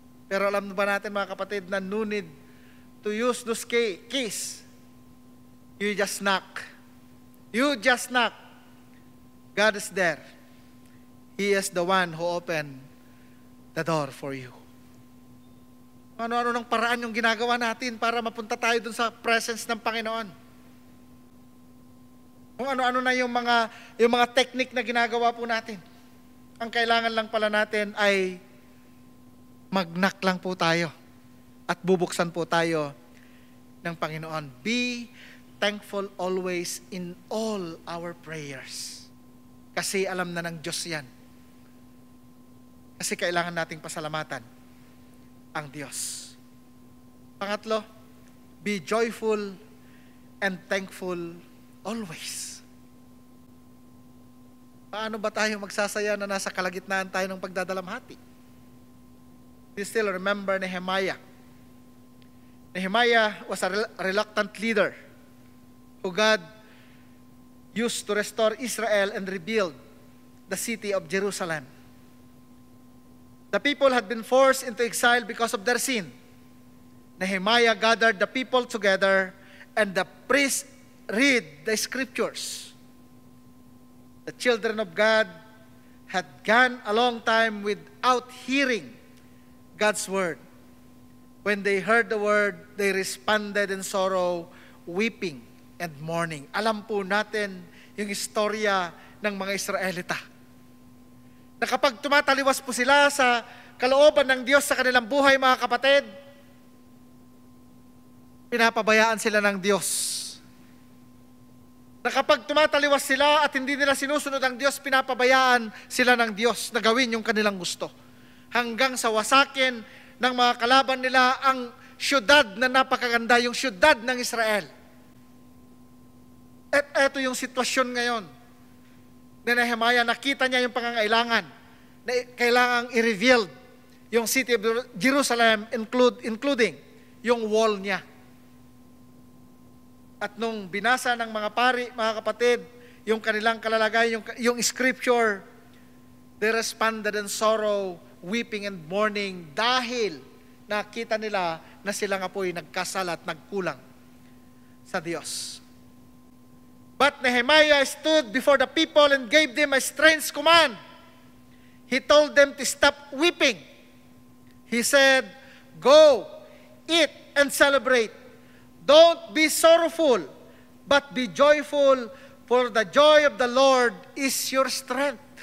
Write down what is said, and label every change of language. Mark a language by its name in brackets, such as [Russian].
[Filipino] Pero alam ba natin mga kapatid na [English] no need to use those keys. You just knock. You just knock. God is there. He is the one who opened the door for you. [Filipino] Ano-ano ng paraan yung ginagawa natin para mapunta tayo dun sa presence ng Panginoon. Kung ano-ano na yung mga technique na ginagawa po natin. Ang kailangan lang pala natin ay mag-knock lang po tayo at bubuksan po tayo ng Panginoon. [English] Be thankful always in all our prayers. [Filipino] Kasi alam na ng Diyos yan. Kasi kailangan nating pasalamatan ang Diyos. [English] Pangatlo, be joyful and thankful always. [Filipino] Paano ba tayo magsasaya na nasa kalagitnaan tayo ng pagdadalamhati? [English] You still remember Nehemiah. Nehemiah was a reluctant leader who God used to restore Israel and rebuild the city of Jerusalem. The people had been forced into exile because of their sin. Nehemiah gathered the people together and the priests read the scriptures. The children of God had gone a long time without hearing God's word. When they heard the word, they responded in sorrow, weeping and mourning. [Filipino] Alam po natin yung istorya ng mga Israelita. Na kapag tumataliwas po sila sa kalooban ng Diyos sa kanilang buhay, mga kapatid, pinapabayaan sila ng Diyos. Na kapag tumataliwas sila at hindi nila sinusunod ang Diyos, pinapabayaan sila ng Diyos na gawin yung kanilang gusto. Hanggang sa wasakin ng mga kalaban nila ang syudad na napakaganda, yung syudad ng Israel. At eto yung sitwasyon ngayon. Ni Nehemiah, nakita niya yung pangangailangan na kailangang i-reveal yung city of Jerusalem, including yung wall niya. At nung binasa ng mga pari, mga kapatid, yung kanilang kalalagay, yung scripture, [English] they responded in sorrow, weeping and mourning [Filipino] dahil nakita nila na sila nga po'y nagkasala at nagkulang sa Diyos. [English] But Nehemiah stood before the people and gave them a strange command. He told them to stop weeping. He said, "Go, eat and celebrate. Don't be sorrowful, but be joyful, for the joy of the Lord is your strength."